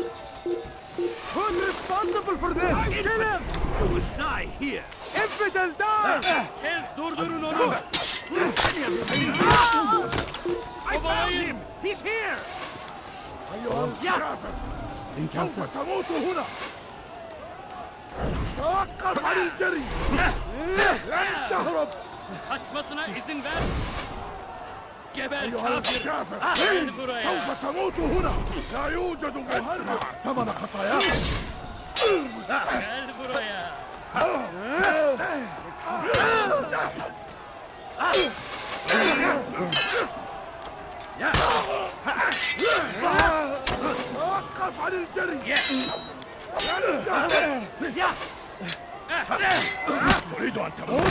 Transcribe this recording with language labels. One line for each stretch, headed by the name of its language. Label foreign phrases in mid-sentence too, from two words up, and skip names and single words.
English: Who's responsible for this? Kill him! You will die here! Infidel, die! I found him! He's here! Yeah.
Arabic: سوف تموت هنا. توقف عن الجري. لن تهرب.
Turkish: Kaçmasına izin ver. Geber
Arabic: أيها
Turkish: kafir.
Arabic: الكافر.
Turkish: Gel buraya.
Arabic: سوف تموت هنا. لا يوجد مهرب ثمن خطاياك.
Turkish: Gel buraya.
Arabic: توقف عن الجري. تريد أن تموت؟